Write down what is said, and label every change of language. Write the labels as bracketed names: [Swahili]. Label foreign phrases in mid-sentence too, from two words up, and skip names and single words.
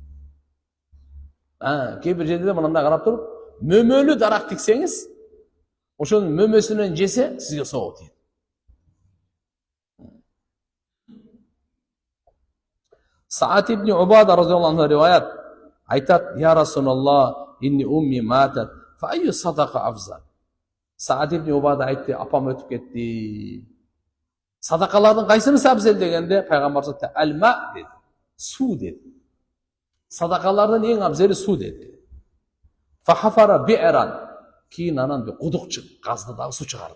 [Kyrgyz] Кээ бир жерде мындай карап туруп, мөмөлүү дарак тиксеңиз, ошонун мөмөсүнөн жесе сизге соого тиет. Саат ибн Убада [Arabic] رضي الله عنه [Kyrgyz] риваят айтат: [Arabic] "يا رسول الله إني أمي ماتت فأي صدقة أفضل." [Kyrgyz] Саат ибн Убада айтты: "Апам өтүп кетти. Садакалардын кайсынысы абзел?" дегенде пайгамбар айтты: "Алма" dedi. Суу dedi. Садакалардын эң абзели суу dedi. [Arabic] فحفر بئرا. [Kyrgyz] Кийин анан бир кудук казды дагы суу чыгарды.